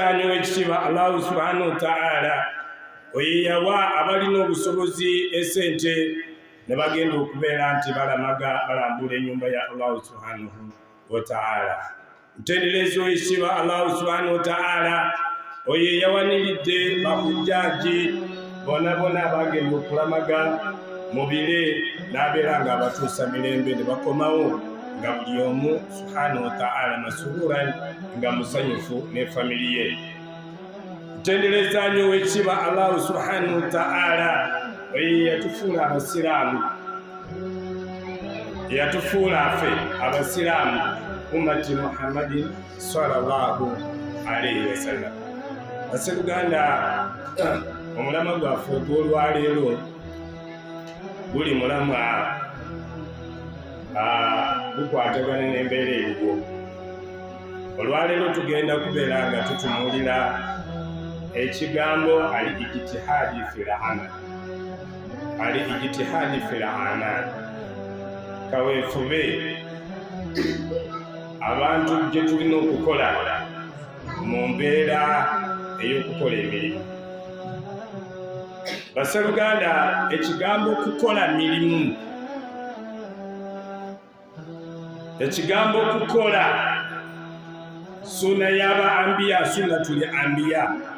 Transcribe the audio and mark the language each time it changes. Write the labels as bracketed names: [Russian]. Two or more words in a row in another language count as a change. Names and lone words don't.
[Ganda] w'ekitiibwa Allah [Arabic] سبحانه وتعالى [Ganda] oye yawa abalina obusobozi esente ne bagenda okubeera nti balambula ennyumba ya Allah [Arabic] سبحانه وتعالى. [Ganda] Mutenderezo w'ekitiibwa Allah [Arabic] سبحانه وتعالى [Ganda] oye yawaniridde bahujjaaji bonna bagenda okulamaga mu bire n'abeera nga abatuusa mirembe ne bakomawo nga buli omu [Arabic] سبحانه وتعالى [Ganda] masururan nga musanyufu ne family ye. Mutendereza nnyo w'ekitiibwa Allah [Arabic] سبحانه وتعالى [Ganda] oye yatufuula abasiraamu, yatufuula affe abasiraamu [Arabic] أمة محمد صلى الله عليه وسلم. [Ganda] Basebuganda, omulama gwaffe ogw'olwaleero guli mulamwa gukwatagana n'embeera eriwo. Olwaleero tugenda kubeera nga tutunuulira ekigambo [Arabic] الاجتهاد في العمل. [Ganda] Kaweefube abantu gye tulina okukola mu mbeera ey'okukola emirimu. Basseruganda, ekigambo kukola mirimu, ekigambo kukola suna yaba ambiya, [Arabic] سنة الأنبياء.